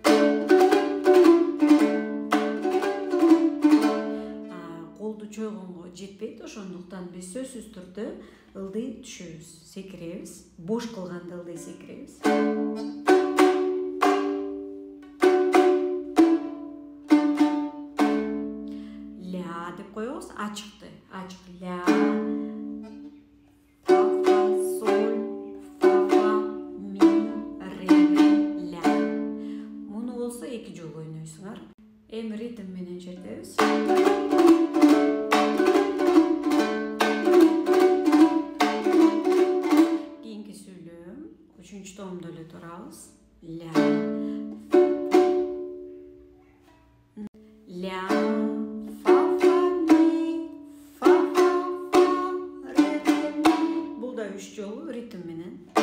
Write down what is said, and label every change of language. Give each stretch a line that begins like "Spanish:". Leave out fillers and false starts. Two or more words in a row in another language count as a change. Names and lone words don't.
Kyrgyz: Колду чойгонго жетпейт, ошондуктан биз сөзсүз түрдө ылдый түшөбүз, секиребиз. Бош кылганда ылдый секиребиз. Ля, деп коебуз, ачыкты. Ачык ля, фа, фа, соль, фа, фа, ми, ре, ля. Муну болсо эки жолу ойнойсуңар. Эми ритм менен чертебиз. Кийинки сүйлөм 3-томдо эле турабыз. Ля, ля, фа, фа, ми, фа, фа, фа, ре, ми. Бул да 3 жолу ритм менен.